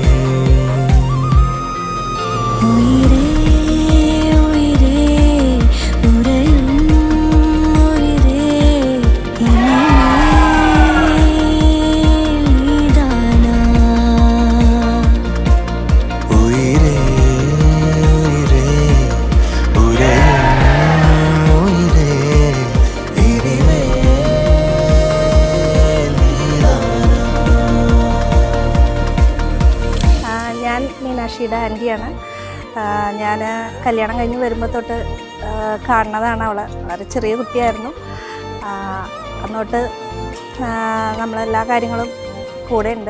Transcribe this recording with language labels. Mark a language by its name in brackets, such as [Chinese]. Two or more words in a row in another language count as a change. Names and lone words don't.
[Tamil] உயிரே உயிரே உறையும் உயிரே இனிமேல் நீதானா. உயிரே உயிரே உறையும் உயிரே இனிமேல் நீதானா. [Malayalam] ഞാൻ മീനാക്ഷിയുടെ ആൻറ്റിയാണ്. ഞാൻ കല്യാണം കഴിഞ്ഞ് വരുമ്പോൾ തൊട്ട് കാണുന്നതാണ് അവളെ. വളരെ ചെറിയ കുട്ടിയായിരുന്നു. അന്നോട്ട് നമ്മളെല്ലാ കാര്യങ്ങളും കൂടെ ഉണ്ട്.